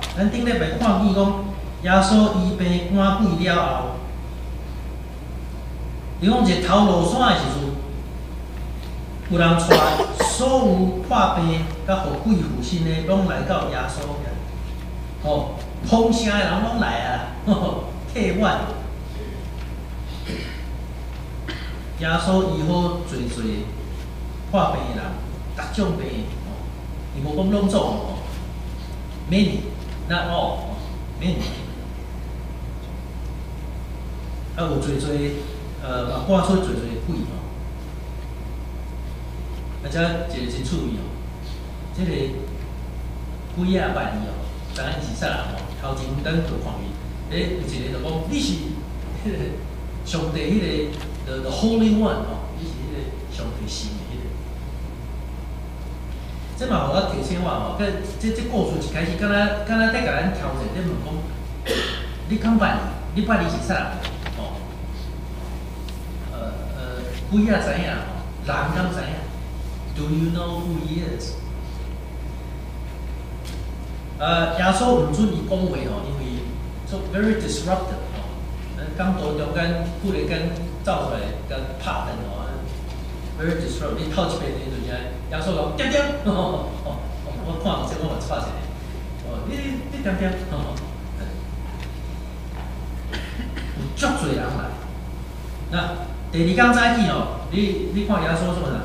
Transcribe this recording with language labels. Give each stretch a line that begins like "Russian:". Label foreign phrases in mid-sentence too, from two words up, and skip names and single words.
Min Nan Chinese: 咱顶礼拜看见讲，耶稣医病赶鬼了后，你讲一头落山的时阵，有人带所有破病甲互鬼附身的，拢来到耶稣遐，风声的人拢来啊，替阮。耶稣医好侪破病的人，各种病，伊无讲拢总 ，
English: many not all，
Min Nan Chinese: many。有嘛赶出侪鬼遮一个真趣味即个鬼仔捌伊知影是啥人头前咱就看伊，有一个就讲你是迄个上帝迄个
English: the Holy One
Min Nan Chinese: 你是迄个上帝神的迄个。这嘛互我提醒我这故事一开始，敢若在甲咱挑战，在问讲，你敢捌伊？你捌伊是啥人？鬼仔知影人敢知影 ？
English: Do you know who he is？
Min Nan Chinese: 耶稣毋准伊讲话因为做
English: very disruptive
Min Nan Chinese: 讲道中间忽然间走出来，甲拍灯
English: very disruptive。
Min Nan Chinese: 你透一遍你就知，耶稣讲点点，我看这我嘛拍一个，你点点，有足侪人来。那第二天早起你看耶稣做啥？